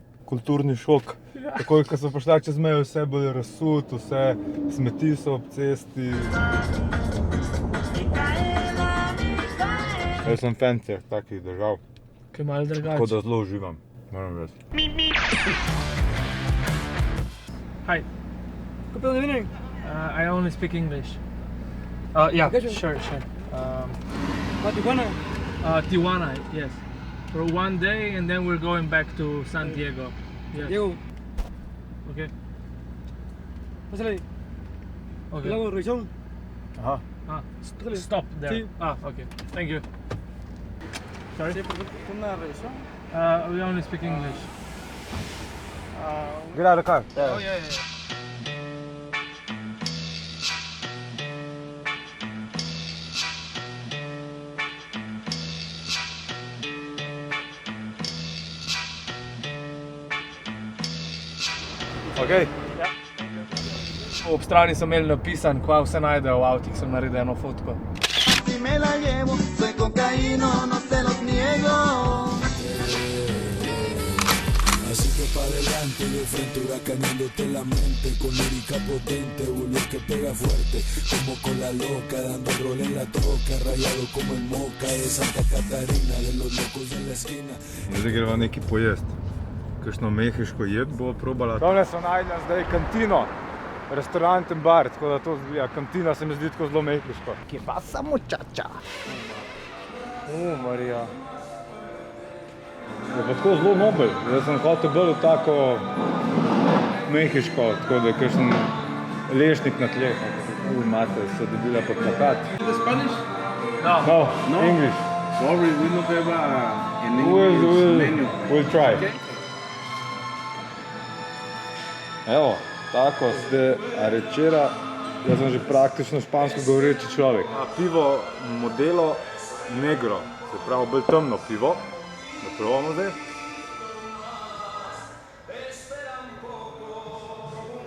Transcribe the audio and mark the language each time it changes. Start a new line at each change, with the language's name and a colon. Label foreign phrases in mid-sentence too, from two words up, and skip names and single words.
Slovenian: Kulturni šok. Takoj, ko so prišla čez mejo, vse bolj razsut, vse smeti so ob cesti. Jaz sem fan teh takih držav. Kaj malo drugače. Tako da zelo uživam, moram reči.
English: Hi. Good evening. I only speak English. Yeah, sure. Tijuana? Tijuana, yes. For one day and then we're going back to San Diego. Yes. Diego, Okay.
Spanish: pásale.
English: Okay.
Spanish: Luego, revisión. Aha.
English: Stop there.
Spanish: Sí.
English: Okay. Thank you. Sorry?
Spanish: Sí, porque una revisión.
English: We only speak English. Get out of the car. Oh, yeah. Okay.
Slovenian: Ob strani so imeli napisan, kva vse najdejo v avtih, sem naredil eno fotko.
Spanish: Si me la llevo, soy cocaíno, no se los niego. Así que pa' adelante, de frente huracaneándote la mente. Con lírica potente, bullo que pega fuerte. Como con la loca, dando rol en la troca. Rayado como el Moca de Santa Catarina. De los locos de la esquina.
Slovenian: Zdaj greva nekaj pojest. Kakšno mehiško jed bo probala. Tole so najdela zdaj kantino. Restaurant in bar, tako da to zgleda. Kantina se mi zdi tako zelo mehiško.
Spanish: Que pasa muchacha?
Slovenian: Marija. Je pa tako zelo nobel. Jaz sem hotel bolj tako mehiško, tako da je kakšen lešnik na tleh. Imate, so dobila pa plakat.
English: Spanish? No, English. Sorry, we don't have an English menu. We'll try. Okay.
Slovenian: Evo, tako ste arečera. Jaz sem že praktično špansko govoreči človek. Pivo Modelo Negro, se pravi bolj temno pivo. Da probamo zdaj.